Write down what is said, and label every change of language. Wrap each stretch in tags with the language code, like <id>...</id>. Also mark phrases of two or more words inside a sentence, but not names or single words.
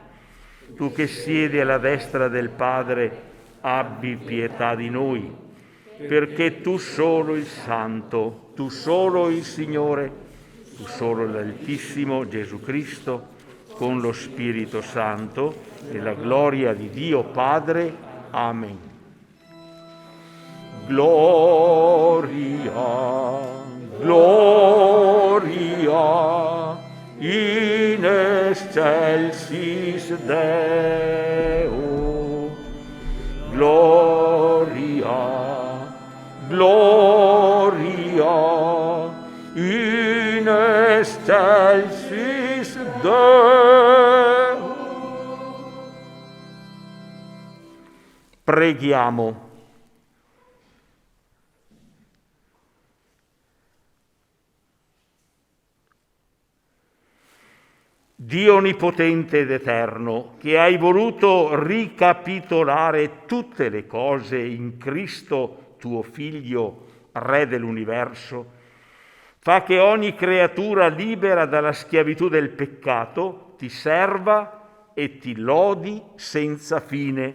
<it>Tu che siedi alla destra del Padre, abbi pietà di noi, perché tu solo il Santo, tu solo il Signore, tu solo l'Altissimo Gesù Cristo, con lo Spirito Santo, nella gloria di Dio Padre. Amen.</it> <la>Gloria, gloria in excelsis Deo. Gloria, gloria in excelsis Deo.</la> <it>Preghiamo. Dio onnipotente ed eterno, che hai voluto ricapitolare tutte le cose in Cristo, tuo Figlio, Re dell'universo, fa che ogni creatura libera dalla schiavitù del peccato ti serva e ti lodi senza fine.</it>